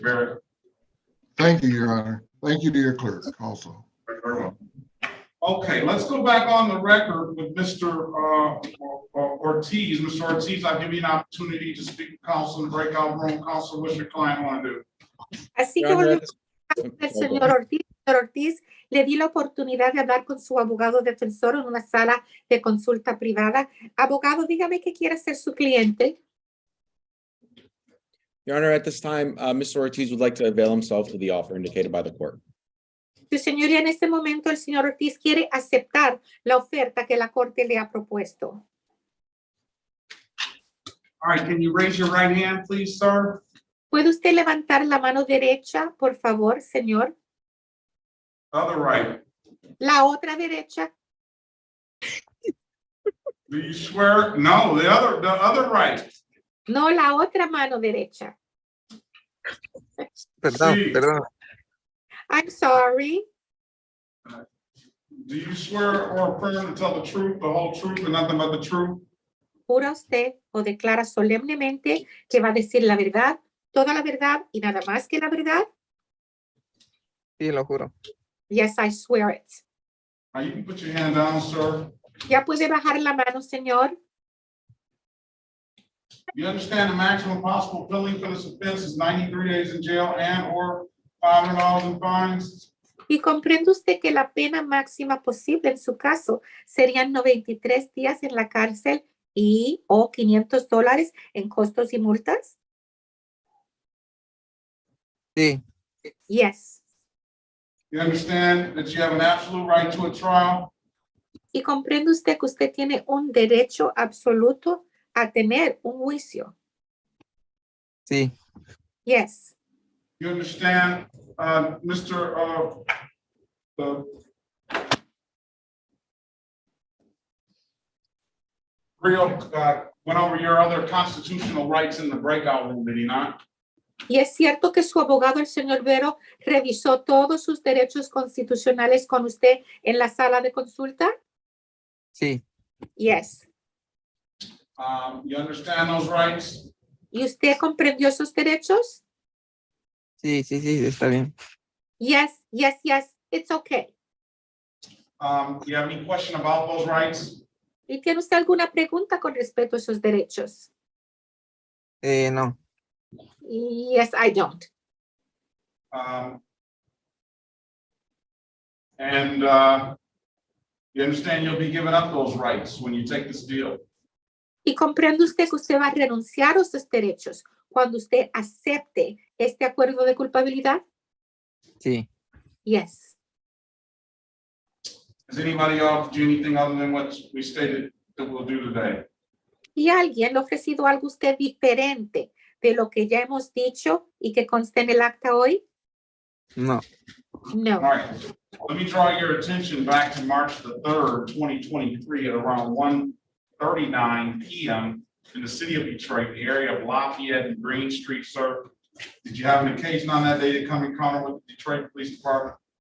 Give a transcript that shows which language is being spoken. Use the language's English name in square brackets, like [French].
[English] Barrett. Thank you, Your Honor. Thank you to your clerk also. Very well. Okay, let's go back on the record with Mr. Ortiz. Mr. Ortiz, I'll give you an opportunity to speak to counsel and breakout room. Counsel, what's your client want to do? [Spanish] Así que volvemos al señor Ortiz. Señor Ortiz, le di la oportunidad de hablar con su abogado defensor en una sala de consulta privada. Abogado, dígame qué quiere hacer su cliente. [English] Your Honor, at this time, Mr. Ortiz would like to avail himself of the offer indicated by the court. [Spanish] Su señoría, en este momento el señor Ortiz quiere aceptar la oferta que la corte le ha propuesto. [English] All right, can you raise your right hand, please, sir? [Spanish] ¿Puede usted levantar la mano derecha, por favor, señor? [English] Other right. [Spanish] La otra derecha. [English] Do you swear? No, the other right. [Spanish] No, la otra mano derecha. Perdón, Sí. perdón. [English] I'm sorry. Do you swear or affirm to tell the truth, the whole truth, and nothing but the truth? [Spanish] ¿Jura usted o declara solemnemente que va a decir la verdad, toda la verdad y nada más que la verdad? Sí, lo juro. [English] Yes, I swear it. Now you can put your hand down, sir. [Spanish] ¿Ya puede bajar la mano, señor? [English] You understand the maximum possible penalty for this offense is 93 days in jail and or $500 in fines? [Spanish] Y comprende usted que la pena máxima posible en su caso serían 93 días en la cárcel y o $500 en costos y multas? Sí, [English] Yes. You understand that you have an absolute right to a trial? [Spanish] Y comprende usted que usted tiene un derecho absoluto a tener un juicio. sí, [English] Yes. You understand, Mr. Rio went over your other constitutional rights in the breakout room, did he not? [Spanish] Y es cierto que su abogado, el señor Vero, revisó todos sus derechos constitucionales con usted en la sala de consulta. sí, [English] Yes. You understand those rights? [Spanish] ¿Y usted comprendió esos derechos? sí, está bien. [English] Yes, yes, yes. It's okay. You have any question about those rights? [Spanish] ¿Y tiene usted alguna pregunta con respecto a esos derechos? No, [English] Yes, I don't. And you understand you'll be giving up those rights when you take this deal? [Spanish] ¿Y comprende usted que usted va a renunciar a esos derechos cuando usted acepte este acuerdo de culpabilidad? sí. [English] Yes. Has anybody offered you anything other than what we stated that we'll do today? [Spanish] ¿Y alguien le ha ofrecido algo a usted diferente de lo que ya hemos dicho y que conste en el acta hoy? No, [English] No. All right, let me draw your attention back to March the 3rd, 2023 at around 1:39 p.m. in the city of Detroit, the area of Lafayette and Green Street, sir. Did you have an occasion on that day to come encounter with the Detroit Police Department?